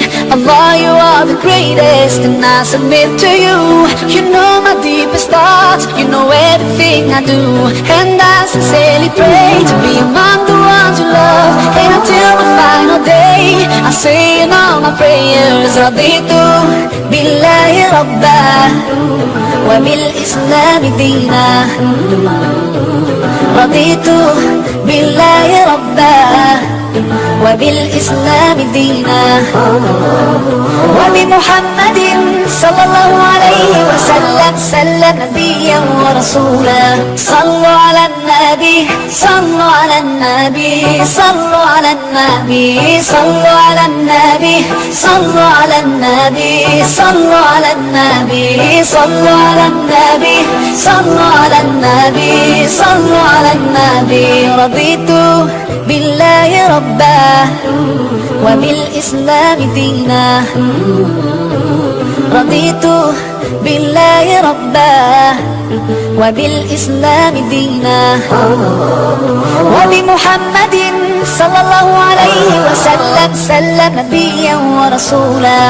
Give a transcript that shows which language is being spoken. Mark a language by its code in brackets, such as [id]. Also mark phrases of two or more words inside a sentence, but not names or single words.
[en] Allah, you are the greatest, and I submit to you. You know my deepest thoughts, you know everything I do, and I sincerely pray to be among the ones you love. And until my final day I say in all my prayers, [ar] رضيت بالله ربا وبالإسلام دينا. رضيت بالله ربا وبالإسلام دينا. وبمحمد صلى الله عليه وسلم سلم نبيا ورسولا. صلوا على النبي، صلوا على النبي، صلوا على النبي، صلوا على النبي، صلوا على النبي، صلوا على النبي، صلوا على النبي، صلوا على النبي، صلوا على النبي. رضيت بالله ربا وبالإسلام دينا. رضيت بالله ربا وبالإسلام دينا. وبمحمد صلى الله عليه وسلم سلم نبيا ورسولا.